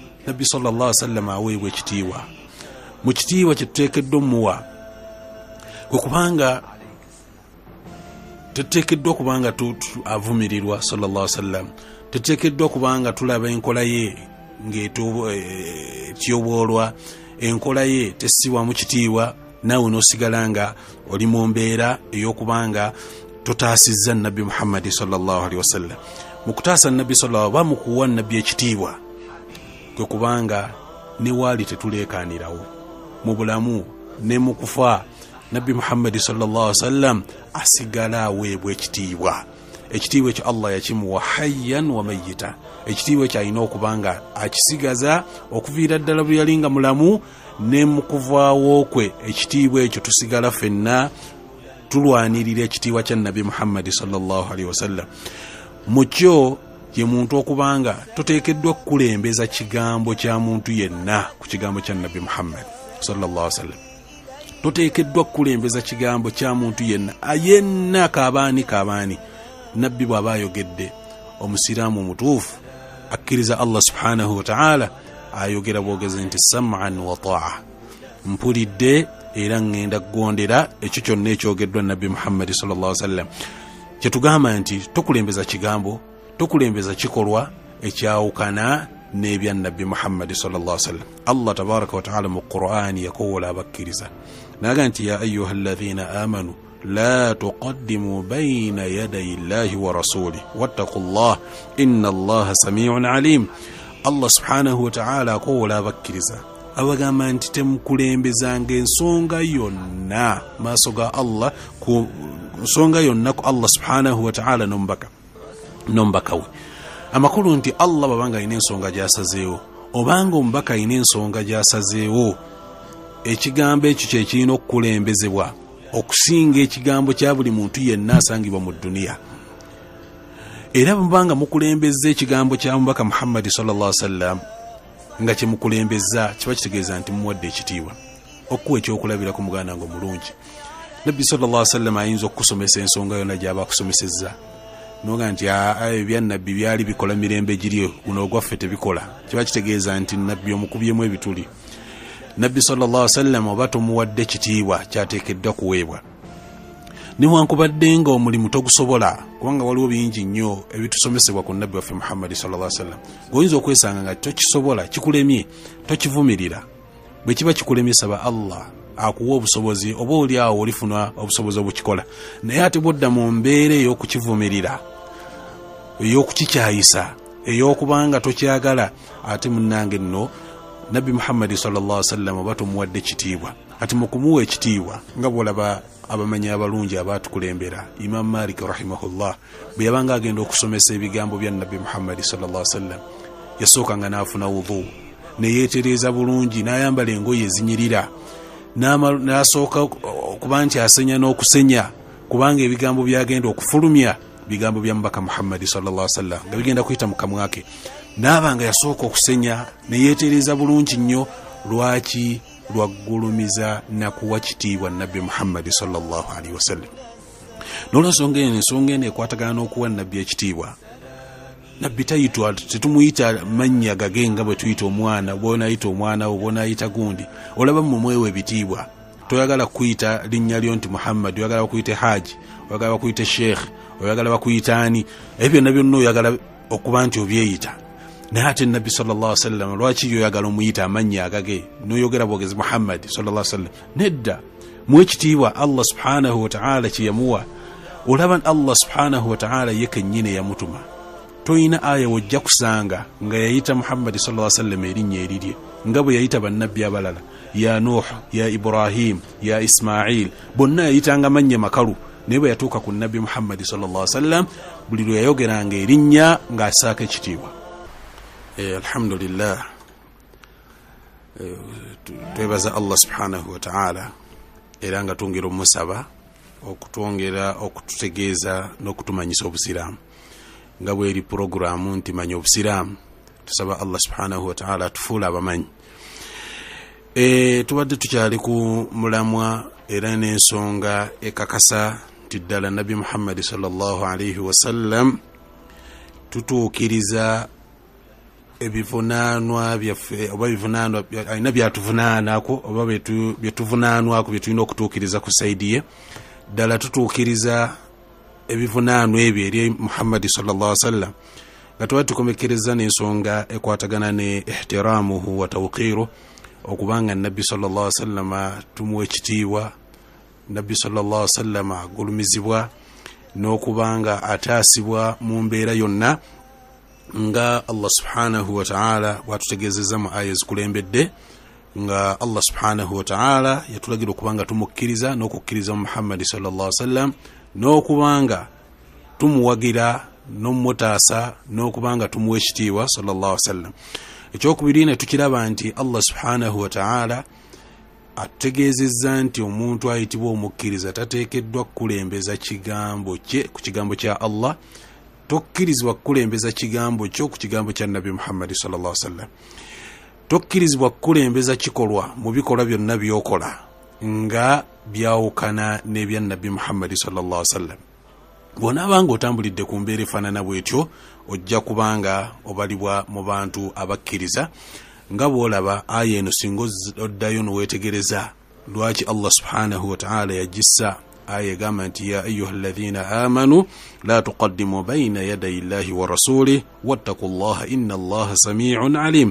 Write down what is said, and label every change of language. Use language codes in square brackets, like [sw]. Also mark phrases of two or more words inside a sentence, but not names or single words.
[lg] Nabbi [ar] صلى الله عليه وسلم [lg] aweebwa ekitiibwa. Mu kitiibwa kye tuteekeddwa muwa okubanga tuteekeddwa kubanga avumirirwa [ar] صلى الله عليه وسلم. [lg] Tuteekeddwa kubanga tulaba enkola ye ng'etyoboolwa, enkola ye tessibwa mu kitiibwa, naawe n'osigala nga oli mu mbeera ey'okubanga totaasizza Nabbi Muhammad [ar] صلى الله عليه وسلم. [lg] Mu kutaasa Nabbi [ar] صلى الله عليه وسلم [lg] bamukuwa Nabbi ekitiibwa kwe kubanga ne waali tetuleekaanirawo mu bulamu ne mu kufa. Nabbi Muhammad [ar] صلى الله عليه وسلم [lg] asigala aweebwa ekitiibwa. Ekitiibwa ekyo Allah yakimuwa [ar] حيا وميتا. [lg] Ekitiibwa ekyo alina okubanga akisigaza okuviira ddala bwe yalinga mulamu ne mu kuvaawo kwe. Ekitiibwa ekyo tusigala ffenna tulwanirira ekitiibwa kya Nabbi Muhammad [ar] صلى الله عليه وسلم. [lg] Mukyo ye muntu okubanga tuteekeddwa kukulembeza kigambo kya muntu yenna ku kigambo kya Nabbi Muhammad [ar] صلى الله عليه وسلم. [lg] Tuteekeddwa kukulembeza kigambo kya muntu yenna kabaani. Nabbi bw'aba ayogedde, omusiraamu omutuufu akkiriza Allah [ar] سبحانه وتعالى [lg] ayogera bwogezi nti [ar] سمعا وطاعة, [lg] mpulidde era ngenda kugondera ekyo kyonna ekyogeddwa Nabbi Muhammad [ar] صلى الله عليه وسلم. [lg] Kyetugamba nti tukulembeza kigambo, tukulembeza kikolwa ekyawukana n'ebya Nabbi Muhammad [ar] صلى الله عليه وسلم. [lg] Allah [ar] تبارك وتعالى [lg] mu Qur'ani yakowola abakkiriza naga nti [ar] يا أيها الذين آمنوا لا تقدموا بين يدي الله ورسوله واتقوا الله إن الله سميع عليم. [lg] Allah [ar] سبحانه وتعالى [lg] akowola abakkiriza abagamba nti temukulembezanga ensonga yonna maaso ga Allah, ku nsonga yonna ku Allah [ar] سبحانه وتعالى [lg] nombaka we. Amakulu nti Allah babanga alina ensonga gy'asazeewo obanga omubaka alina ensonga gy'asazeewo, ekigambo ekyo kye kirina okukulembezebwa okusinga ekigambo kya buli muntu yenna asangibwa mu dduniya. Era mubanga mukulembeza ekigambo kya Omubaka Muhammad [ar] صلى الله عليه وسلم [lg] nga kye mukulembeza, kiba kitegeeza nti mumuwadde ekitiibwa. Okuwa ekyokulabira ku muganda ngo mulungi. Nabbi [ar] صلى الله عليه وسلم [lg] ayinza okusomesa ensonga yonna gy'aba akusomesezza noga nti ebya Nabbi byali bikola mirembe giri, guno ogwaffe tebikola. Kiba kitegeeza nti Nabbi omukubyemu ebituli. Nabbi [ar] صلى الله عليه وسلم [lg] oba tumuwadde ekitiibwa kyateekeddwa kuweebwa. Newankubadde nga omulimu togusobola, kubanga waliwo bingi nnyo ebitusomesebwa ku Nabbi waffe Muhammad [ar] صلى الله عليه وسلم, [lg] goyinza okwesanga nga tokisobola, kikulemye, tokivumirira. Bwe kiba kikulemye saba Allah akuwa obusobozi, oba oli awo olifuna obusobozi obukikola. Naye ate bodda mu mbeera ey'okukivumirira, ey'okukikyayisa, ey'okubanga tokyagala, ate munnange nno Nabbi Muhammad [ar] صلى الله عليه وسلم [lg] oba tumuwadde ekitiibwa. Ati mu kumuwa ekitiibwa nga bw'olaba abamanyi abalungi abaatukulembera, Imam Malik rahimahullah bwe yabanga agenda okusomesa ebigambo bya Nabbi Muhammad [ar] صلى الله عليه وسلم, [lg] yasookanga n'afuna wudhu, ne yeetereeza bulungi, n'ayambala engoye ezinyirira, n'asooka okuba nti asenya n'okusenya, kubanga ebigambo byagenda okufulumya bigambo bya Mubaka Muhammad [ar] صلى الله عليه وسلم [lg] nga bigenda kuyita mu kamwa ke. N'abanga yasooka okusenya ne yeetereeza bulungi nnyo. Lwaki? Lwaggulumiza nakuwa kitiibwa Nabbi Muhammad [ar] صلى الله عليه وسلم. [lg] N'olwensonga eno ekwatagana n'okuwa Nabbi ekitiibwa. Nabbi tayitwa, tetumuyita mannya gagenga bwe tuyita omwana, bw'onayita omwana wo, bw'onayita gundi, olaba mumwewe ebitiibwa. Toyagala kuyita linnya lyo nti Muhammad, oyagala bakuyite Haji, oyagala bakuyite Sheikh, oyagala bakuyite ani, ebyo nabyo nno oyagala okuba nti obyeyita. Naye ate Nabbi [ar] صلى الله عليه وسلم [lg] lwaki yoyagala omuyita amannya agage n'oyogera bwogezi Muhammad [ar] صلى الله عليه وسلم? [lg] Nedda, mu ekitiibwa Allah [ar] سبحانه وتعالى [lg] kye yamuwa. Olaba Allah [ar] سبحانه وتعالى [lg] ye kennyini yamutuma. Toyina aya wojja kusanga nga yayita Muhammad [ar] صلى الله عليه وسلم [lg] erinnya erirye nga bwe yayita bannabbi abalala, ya Nuh, ya Ibrahim, ya Ismail, bonna yayitanga mannya makalu. Naye bwe yatuuka ku Nabbi Muhammad [ar] صلى الله عليه وسلم, [lg] buli lwe yayogeranga erinnya ng'asaako ekitiibwa. Alhamdulillah, twebaza Allah [ar] سبحانه وتعالى [lg] era nga tungera omusaba okutwongera okututegeeza n'okutumanyisa obusiraamu nga bweri programu nti manya obusiraamu. Tusaba Allah [ar] سبحانه وتعالى [lg] atufuula abamanyi. Tubadde tukyali ku mulamwa era n'ensonga ekakasa nti ddala Nabbi Muhammad [ar] صلى الله عليه وسلم [lg] tutuukiriza ebivunanwa byaffe oba bivunanwa alina byatuvunaanako oba byetuvunaanwako byetulina okutuukiriza ku saidi ye. Ddala tutuukiriza ebivunanwa ebyo eri Muhammadi [ar] صلى الله عليه وسلم [lg] nga tuba tukomekereza n'ensonga ekwatagana ne [ar] احترامه وتوقيره, [lg] okubanga nabbi [ar] صلى الله عليه وسلم [lg] tumuwa ekitiibwa, nabbi [ar] صلى الله عليه وسلم [lg] agulumizibwa, n'okubanga ataasibwa mu mbeera yonna nga Allah [ar] سبحانه وتعالى [lg] bwatutegeezezza mu aya zikulembedde, nga Allah [ar] سبحانه وتعالى [lg] yatulagira okubanga tumukkiriza n'okukkiriza Muhammad [ar] صلى الله عليه وسلم, [lg] n'okubanga tumuwagira n'omutaasa, n'okubanga tumuwa ekitiibwa [ar] صلى الله عليه وسلم. [lg] Ekyokubiri ne tukiraba nti Allah [ar] سبحانه وتعالى [lg] atutegeezezza nti omuntu ayitibwa omukkiriza tateekeddwa kukulembeza kigambo kye ku kigambo kya Allah, tokkirizibwa kukulembeza kigambo kyo ku kigambo kya Nabi Muhammad [ar] صلى الله عليه وسلم. [lg] Tokkirizibwa kukulembeza kikolwa mu bikolwa byonna byokola nga byawukana n'ebya Nabi Muhammad [ar] صلى الله عليه وسلم. [lg] Bw'onaabanga otambulidde ku mbeera efaanana bwetyo, ojja kubanga obalibwa mu bantu abakkiriza. Nga bw'olaba aya eno singa oddayo n'oweetegereza lwaki Allah [ar] سبحانه وتعالى [lg] yagissa aya egamba nti [ar] يا أيها الذين آمنوا لا تقدموا بين يدي الله ورسوله واتقوا الله إن الله سميع عليم.